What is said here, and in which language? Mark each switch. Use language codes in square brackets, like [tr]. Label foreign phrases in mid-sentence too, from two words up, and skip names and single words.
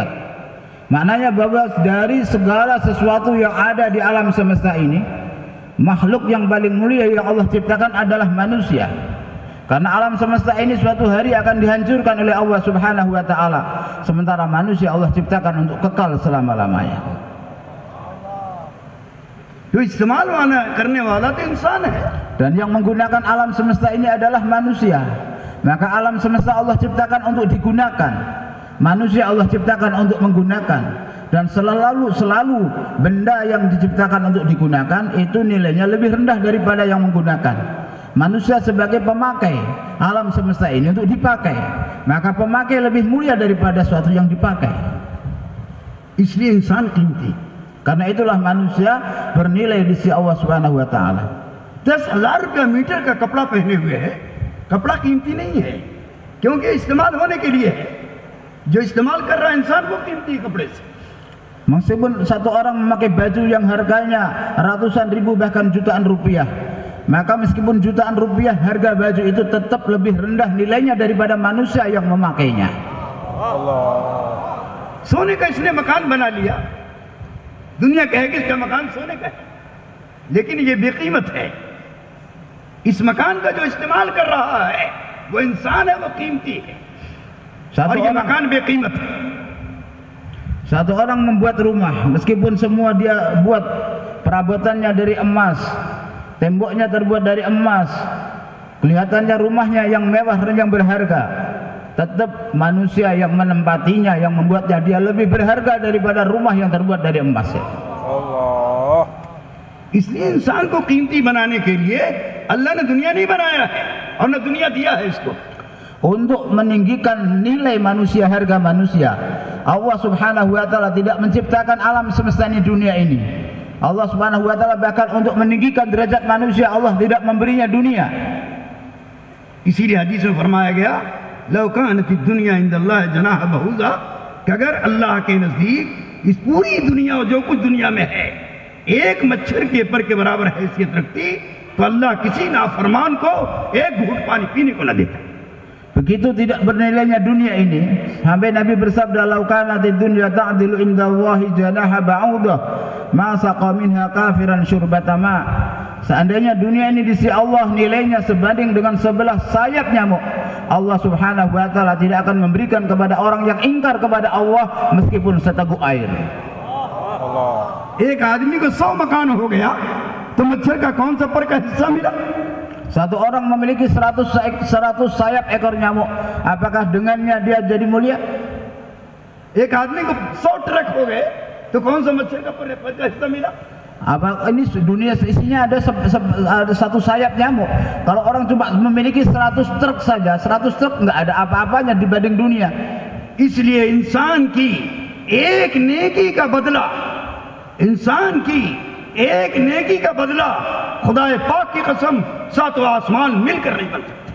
[id] Maknanya bahwa dari segala sesuatu yang ada di alam semesta ini, makhluk yang paling mulia yang Allah ciptakan adalah manusia. Karena alam semesta ini suatu hari akan dihancurkan oleh Allah [ar] سبحانه وتعالى, [id] sementara manusia Allah ciptakan untuk kekal selama-lamanya. [hi] जो इस्तेमाल करने वाला तो इंसान है। [id] Dan yang menggunakan alam semesta ini adalah manusia. Maka alam semesta Allah ciptakan untuk digunakan, manusia Allah ciptakan untuk menggunakan. Dan selalu benda yang diciptakan untuk digunakan itu nilainya lebih rendah daripada yang menggunakan. Manusia sebagai pemakai alam semesta ini untuk dipakai, maka pemakai lebih mulia daripada sesuatu yang dipakai. [hi] इसलिए इंसान कीमती। [id] Karena itulah manusia bernilai di sisi Allah [ar] سبحانه وتعالى. [hi] 10,000 रुपया मीटर का कपड़ा पहने हुए है, कपड़ा कीमती नहीं है क्योंकि इस्तेमाल होने के लिए है। जो इस्तेमाल कर रहा है इंसान वो कीमती कपड़े से। [id] Meskipun satu orang memakai baju yang harganya ratusan ribu bahkan jutaan rupiah, maka meskipun jutaan rupiah harga baju itu tetap lebih rendah nilainya daripada manusia yang memakainya. [hi] सोने का इसने मकान बना लिया, दुनिया कहेगी इसका मकान सोने का है, लेकिन ये बेकीमत है। इस मकान का जो इस्तेमाल कर रहा है वो इंसान है, वो कीमती है, और ये मकान बेकीमत है। [id] Satu orang membuat rumah, meskipun semua dia buat perabotannya dari emas, temboknya terbuat dari emas, kelihatannya rumahnya yang mewah dan yang berharga, tetap manusia yang menempatinya, yang membuatnya dia lebih berharga daripada rumah yang terbuat dari emas. Allah. [hi] इसलिए इंसान को कीमती बनाने के लिए अल्लाह ने दुनिया नहीं बनाया है और न दुनिया दिया है इसको। [id] Untuk meninggikan nilai manusia, harga manusia, Allah [ar] سبحانه وتعالى [id] tidak menciptakan alam semesta ini, dunia ini. Allah [ar] سبحانه وتعالى [id] bahkan untuk meninggikan derajat manusia, Allah tidak memberinya dunia. [hi] इसीलिए हदीस में फरमाया गया, [ar] لو كانت دنيا عند الله جناح بعوضة, [hi] कि अगर अल्लाह के नजदीक इस पूरी दुनिया और जो कुछ दुनिया में है एक मच्छर के पर के बराबर हैसियत रखती, तो अल्लाह किसी नाफरमान को एक घूंट पानी पीने को न देता। [id] Begitu tidak bernilainya dunia ini, sampai Nabi bersabda, [ar] "لو كانت الدنيا تعدل عند الله جناح بعوضة، ما سقى منها كافرا شربة ماء." [id] Seandainya dunia ini di sisi Allah nilainya sebanding dengan sebelah sayap nyamuk, Allah [ar] سبحانه وتعالى [id] tidak akan memberikan kepada orang yang ingkar kepada Allah meskipun seteguk air. [hi] एक आदमी को 100 मकान हो गया तो मच्छर का कौन सा पर का हिस्सा मिला? [id] Satu orang memiliki 100 sayap ekor nyamuk, apakah dengannya dia jadi mulia? [hi] एक आदमी को 100 ट्रक हो गए तो कौन सा मच्छर का पर का हिस्सा मिला? [id] Apa ini dunia isinya ada satu sayap nyamuk. Kalau orang cuma memiliki 100 truk saja, 100 truk nggak ada apa-apanya dibanding dunia. [hi] इसलिए इंसान की एक नेकी का बदला, इंसान की एक नेकी का बदला खुदाए पाक की कसम सातों आसमान मिलकर नहीं बन सकते।